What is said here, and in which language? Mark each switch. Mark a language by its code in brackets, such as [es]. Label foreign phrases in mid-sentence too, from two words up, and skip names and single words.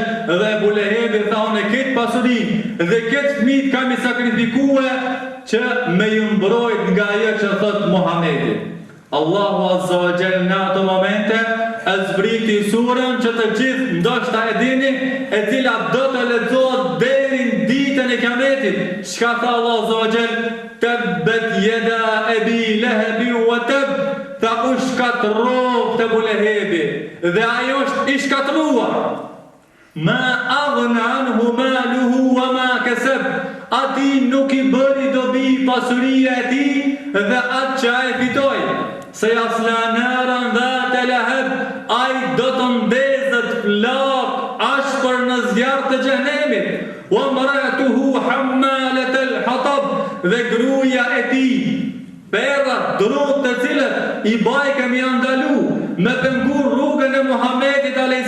[sq] Dhe Ebu Lehebi tha unë këtë pasurin dhe këtë fëmijë kam i sakrifikue që me ju mbrojt nga ajo që thot Muhammedi. Allahu [ar] عز وجل [sq] në ato momente e zbriti surën që të gjithë ndoshta e dini, e cila do të lexohet deri në ditën e Kiametit. Çka tha Allahu [ar] عز وجل? تبت يدا أبي لهب وتب. [sq] Tha u shkatrov të Ebu Lehebi dhe ajo është i shkatruar. [ar] ما أغنى عنه ماله وما كسب. [sq] Ati nuk i bëri dobi pasuria e tij dhe atë që ai fitoi. [ar] سيصلى نارا ذات لهب, [sq] ai do të ndezet flak ashpër në zjarr të të xhenemit. [ar] وامرأته حمالة الحطب, [sq] dhe gruaja e tij perra drut të cilët i bajkëm janë ndalu me pengur rrugën e Muhamedit a.s.